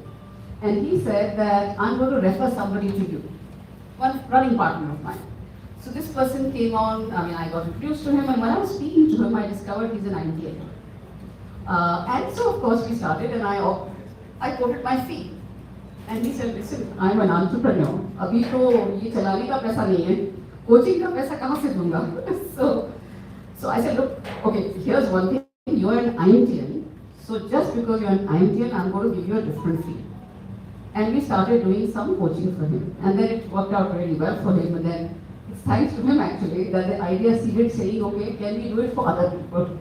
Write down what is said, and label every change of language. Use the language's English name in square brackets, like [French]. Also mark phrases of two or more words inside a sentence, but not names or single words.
[English] And he said that I'm going to refer somebody to you, one running partner of mine. So this person came on, I got introduced to him, and when I was speaking to him, I discovered he's an IMT. And so of course we started, and I quoted my fee. And he said, listen, I'm an entrepreneur. [Hindi] अभी तो ये चलाने का पैसा नहीं है. Coaching ka paisa kahan se dunga? [English] So I said, look, okay, here's one thing. You're an IMTN. So just because you're an IMTN, I'm going to give you a different fee. And we started doing some coaching for him. And then it worked out really well for him. And then it's thanks to him actually that the idea seeded saying, okay, can we do it for other people?